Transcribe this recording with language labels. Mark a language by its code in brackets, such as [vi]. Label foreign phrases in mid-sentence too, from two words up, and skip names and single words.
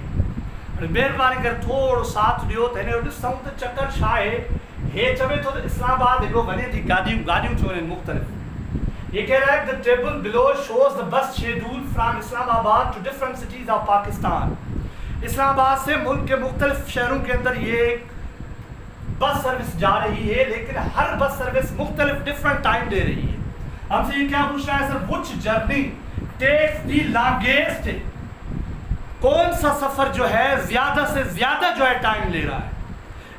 [sd] महिरबानी करे थोरो साथ ॾियो त हिन जो ॾिसूं त चकर छा आहे। हे चवे थो त इस्लामाबाद हिकिड़ो वञे थी, गाॾियूं छो आहिनि मुख़्तलिफ़। [hi] ये कह रहा है [en] the table below shows the bus schedule from Islamabad to different cities of Pakistan. [hi] इस्लामाबाद से मुल्क के मुख्तलिफ शहरों के अंदर ये बस सर्विस जा रही है, लेकिन हर बस सर्विस मुख्तलिफ [en] different time [hi] दे रही है। हमसे ये क्या पूछ रहा है सर? [en] which journey takes the longest, [hi] कौन सा सफर जो है ज्यादा से ज्यादा जो है टाइम ले रहा है।